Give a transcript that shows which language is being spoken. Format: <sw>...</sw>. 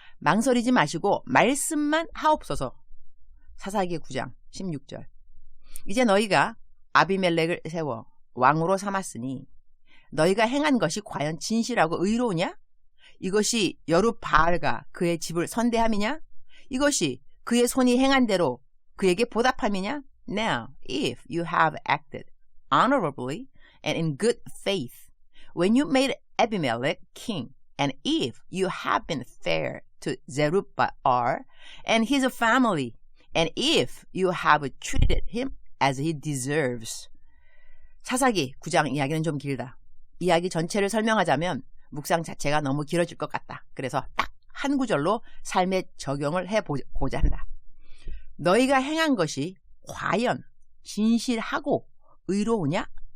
<ko>망설이지 마시고 말씀만 하옵소서. 사사기 9장 16절. 이제 너희가 아비멜렉을 세워 왕으로 삼았으니 너희가 행한 것이 과연 진실하고 의로우냐? 이것이 여룻바알과 그의 집을 선대함이냐? 이것이 그의 손이 행한 대로 그에게 보답함이냐?</ko> <en>Now, if you have acted honorably and in good faith when you made Abimelech king, and if you have been fair to Zerubbabel and his family, and if you have treated him as he deserves.</en> <ko>사사기 9장 이야기는 좀 길다. 이야기 전체를 설명하자면 묵상 자체가 너무 길어질 것 같다. 그래서 딱 한 구절로 삶에 적용을 해보고자 한다. 너희가 행한 것이 과연 진실하고 의로우냐?</ko>